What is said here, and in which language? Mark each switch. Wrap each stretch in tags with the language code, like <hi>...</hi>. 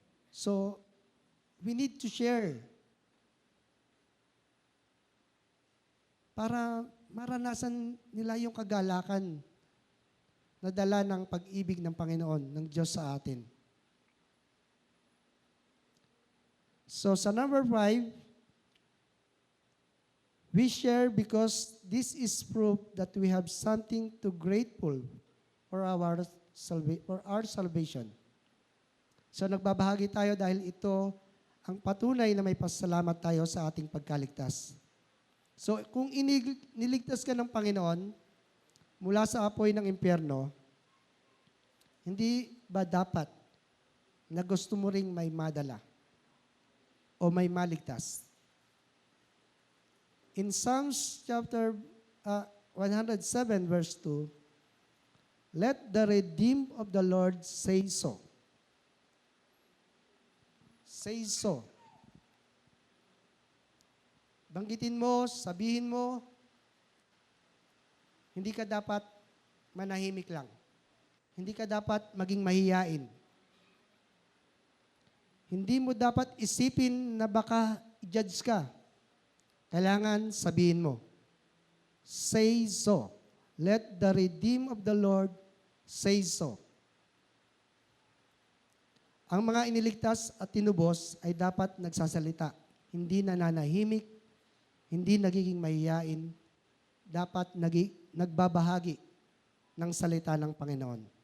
<tl>So,</tl> <en>we need to share</en> <tl>para maranasan nila yung kagalakan na dala ng pag-ibig ng Panginoon, ng Diyos sa atin.</tl> <en>So,</en> <tl>sa number 5,</tl> <en>we share because this is proof that we have something to grateful for our salvation.</en> <tl>So, nagbabahagi tayo dahil ito ang patunay na may pasalamat tayo sa ating pagkaligtas. So, kung niligtas ka ng Panginoon mula sa apoy ng impyerno, hindi ba dapat na gusto mo ring may madala o may maligtas?</tl> <en>In Psalms chapter 107 verse 2, let the redeemed of the Lord say so. Say so.</en> <tl>Banggitin mo, sabihin mo, hindi ka dapat manahimik lang. Hindi ka dapat maging mahiyain. Hindi mo dapat isipin na baka i-judge ka. Kailangan sabihin mo,</tl> <en>say so. Let the redeemed of the Lord say so.</en> <tl>Ang mga iniligtas at tinubos ay dapat nagsasalita. Hindi nananahimik, hindi nagiging mahiyain, dapat nagbabahagi ng salita ng Panginoon.</tl>